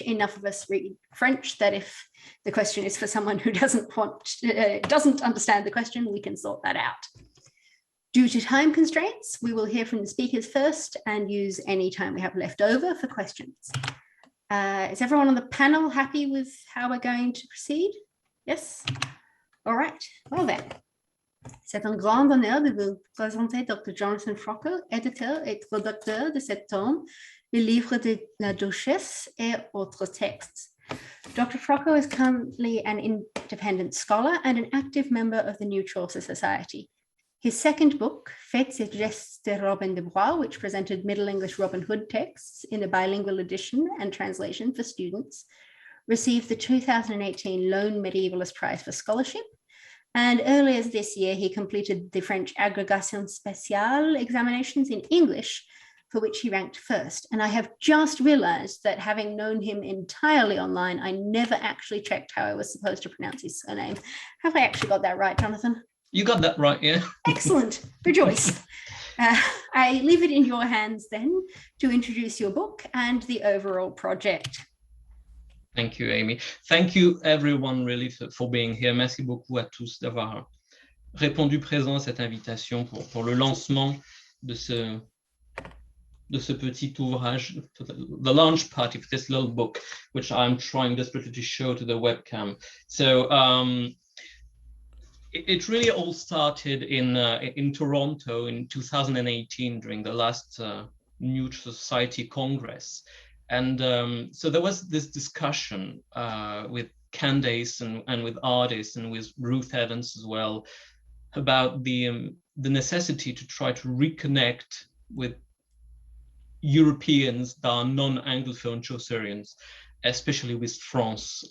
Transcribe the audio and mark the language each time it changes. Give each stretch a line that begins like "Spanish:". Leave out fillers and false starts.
English: Enough of us read French that if the question is for someone who doesn't understand the question, we can sort that out. Due to time constraints, we will hear from the speakers first and use any time we have left over for questions. Is everyone on the panel happy with how we're going to proceed? Yes? All right, well then.
French: C'est un grand honneur de vous présenter Dr. Jonathan Frocko, éditeur et traducteur de cet tome, le livre de la Duchesse et autres textes.
English: Dr. Frocko is currently an independent scholar and an active member of the New Chaucer Society. His second book, Faits et gestes de Robin de Bois, which presented Middle English Robin Hood texts in a bilingual edition and translation for students, received the 2018 Lone Medievalist Prize for Scholarship. And earlier this year, he completed the French Agrégation Spéciale examinations in English, for which he ranked first. And I have just realized that having known him entirely online, I never actually checked how I was supposed to pronounce his surname. Have I actually got that right, Jonathan? You got that right, yeah. Excellent, rejoice. I leave it in your hands then to introduce your book and the overall project. Thank you, Amy. Thank you, everyone, really, for being here.
French: Merci beaucoup à tous d'avoir répondu présent à cette invitation pour le lancement de ce petit ouvrage,
English: the launch party for this little book, which I'm trying desperately to show to the webcam. So it really all started in Toronto in 2018 during the last New Society Congress. And so there was this discussion with Candace and with artists and with Ruth Evans as well about the necessity to try to reconnect with Europeans that are non-Anglophone Chaucerians, especially with France.